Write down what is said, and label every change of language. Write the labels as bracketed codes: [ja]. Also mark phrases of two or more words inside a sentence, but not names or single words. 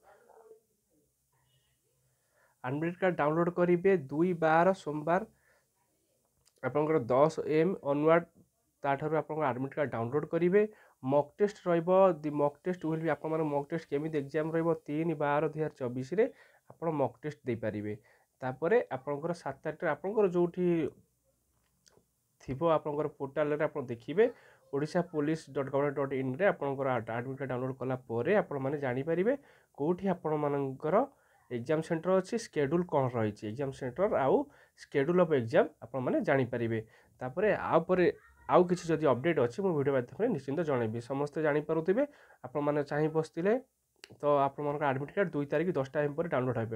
[en] admit card download [or] କରିବେ 2/12 ସୋମବାର ଆପଣଙ୍କର [en] 10 AM onward [or] ତାଠାରୁ ଆପଣଙ୍କର [en] admit card download [or] କରିବେ। [en] mock test [or] ରହିବ। [en] mock test will be [or] ଆପଣଙ୍କର [en] mock test [or] କେମିତି ଏକ୍ଜାମ୍ ରହିବ 3/12/2024ରେ ଆପଣ [en] mock test [or] ଦେଇପାରିବେ। ତାପରେ ଆପଣଙ୍କର 7 ତାରିଖରେ ଆପଣଙ୍କର ଯେଉଁଠି ଥିବ ଆପଣଙ୍କର ପୋର୍ଟାଲରେ ଆପଣ ଦେଖିବେ odishapolice.gov.in ଆପଣଙ୍କର [en] admit card download [or] କଲା ପରେ ଆପଣମାନେ ଜାଣିପାରିବେ କେଉଁଠି ଆପଣମାନଙ୍କର [en] exam centre [or] ଅଛି, ସ୍କେଡ୍ୟୁଲ୍ କ'ଣ ରହିଛି [en] exam centre [or] ଆଉ [en] schedule of exam [or] ଆପଣମାନେ ଜାଣିପାରିବେ। ତାପରେ ଆଉ କିଛି ଯଦି ଅପଡ଼େଟ୍ ଅଛି ମୁଁ ଭିଡ଼ିଓ ମାଧ୍ୟମରେ ନିଶ୍ଚିନ୍ତ ଜଣାଇବି। ସମସ୍ତେ ଜାଣିପାରୁଥିବେ ଆପଣମାନେ ଚାହିଁ ବସିଥିଲେ ତ ଆପଣମାନଙ୍କର [en] admit card [or] 2 ତାରିଖ 10ଟା AM ପରେ ଡାଉନଲୋଡ଼ ହେବ।